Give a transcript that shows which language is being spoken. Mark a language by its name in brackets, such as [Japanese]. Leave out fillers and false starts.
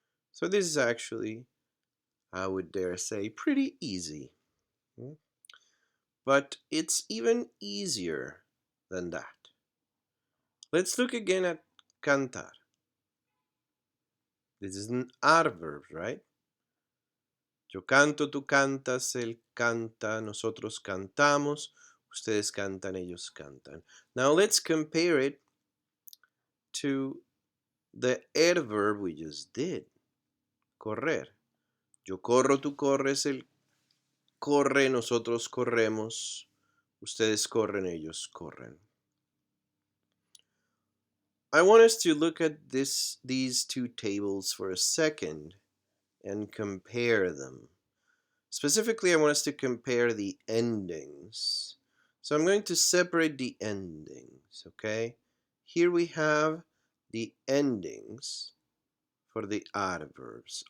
[English] So this is actually, I would dare say, pretty easy. But it's even easier than that. Let's look again at cantar. This is an adverb, right? [Spanish] Yo canto, tú cantas, él canta, nosotros cantamos, ustedes cantan, ellos cantan. [English] Now let's compare it to the adverb we just did, correr. [Spanish] Yo corro, tú corres, él corre, nosotros corremos, ustedes corren, ellos corren. [English] I want us to look at these two tables for a second and compare them. Specifically, I want us to compare the endings. So I'm going to separate the endings, okay? Here we have the endings for the adverbs.